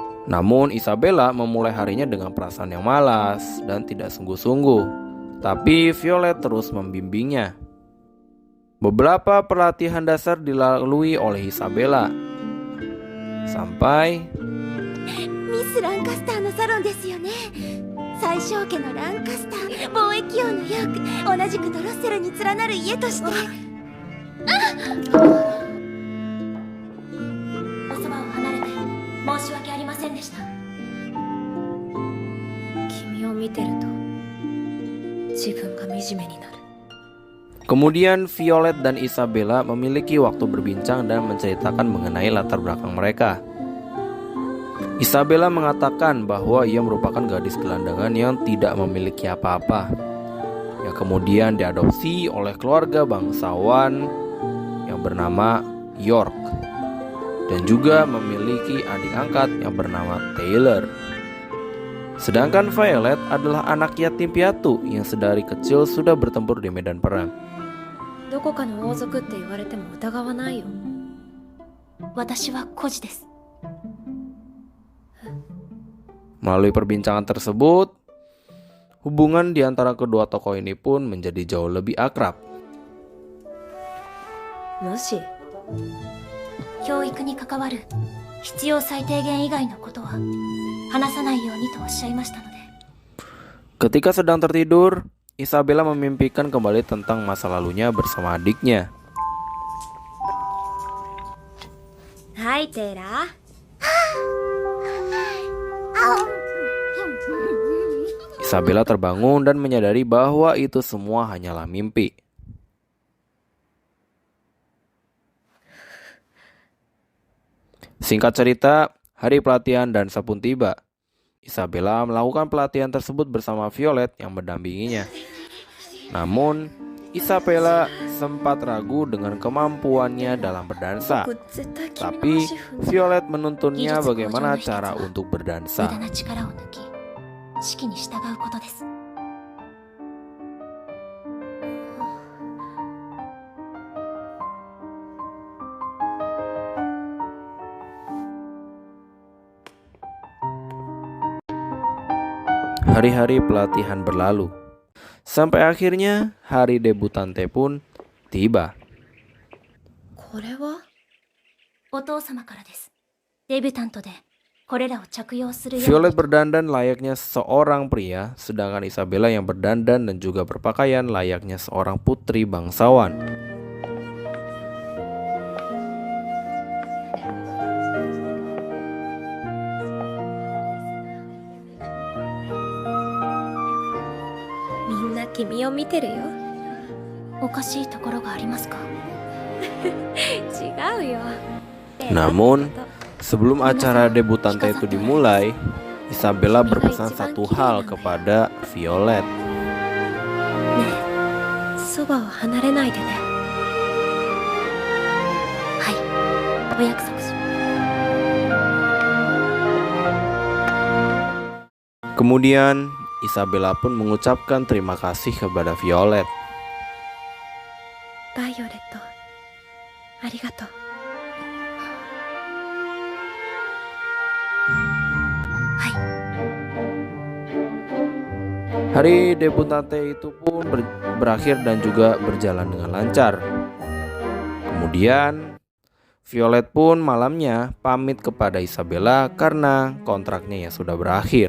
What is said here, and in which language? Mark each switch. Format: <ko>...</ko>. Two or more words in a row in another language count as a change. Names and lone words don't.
<id>Namun Isabella memulai harinya dengan perasaan yang malas dan tidak sungguh-sungguh. Tapi Violet terus membimbingnya. Beberapa pelatihan dasar dilalui oleh Isabella sampai</id> <ja>Miss Lancaster のサロンですよね。最小家のランカスター、貿易王のヨーク、同じくドロッセルに連なる家として。おそばを離れて申し訳ありませんでした。君を見てると自分が惨めになる。</ja> <id>Kemudian Violet dan Isabella memiliki waktu berbincang dan menceritakan mengenai latar belakang mereka. Isabella mengatakan bahwa ia merupakan gadis gelandangan yang tidak memiliki apa-apa, yang kemudian diadopsi oleh keluarga bangsawan yang bernama York. dan juga memiliki adik angkat yang bernama Taylor. Sedangkan Violet adalah anak yatim piatu yang sedari kecil sudah bertempur di medan perang.</id> <ja>どこかの王族って言われても疑わないよ。私は孤児です。</ja> <id>Melalui perbincangan tersebut, hubungan di antara kedua tokoh ini pun menjadi jauh lebih akrab.</id> <ja>もし教育に関わる必要最低限以外のことは話さないようにとおっしゃいましたので。</ja> <id>Ketika sedang tertidur, Isabella memimpikan kembali tentang masa lalunya bersama adiknya.</id> <ja>はい、テイラー。</ja> <id>Isabella terbangun dan menyadari bahwa itu semua hanyalah mimpi. Singkat cerita, hari pelatihan dan pun tiba. Isabella melakukan pelatihan tersebut bersama Violet yang mendampinginya. Namun, Isabella sempat ragu dengan kemampuannya dalam berdansa. Tapi, Violet menuntunnya bagaimana cara untuk</id> <ja>無駄</ja> <id>berdansa.</id> <ja>な力を抜き指揮に従うことです。</ja> <id>Hari-hari pelatihan berlalu. Sampai akhirnya hari debutante pun tiba.</id> <ja>これはお父様からです。デビュタントでこれらを着用するよう Violet に</ja> <id>berdandan layaknya seorang pria, sedangkan Isabella yang berdandan dan juga berpakaian layaknya seorang putri bangsawan.</id> <ja>Minna 君を見てるよ。おかしいところがありますか？違うよ。</ja> <id>Namun, sebelum acara debutante itu dimulai, Isabella berpesan satu hal kepada Violet.</id> <ja>ねえ、そばを離れないでね。はい、お約束します。</ja> <id>Kemudian, Isabella pun mengucapkan terima kasih kepada Violet.</id> <ja>バイオレット、ありがとう。</ja> <id>Hari debutante itu pun berakhir dan juga berjalan dengan lancar. Kemudian, Violet pun malamnya pamit kepada Isabella karena kontraknya yang sudah berakhir.</id>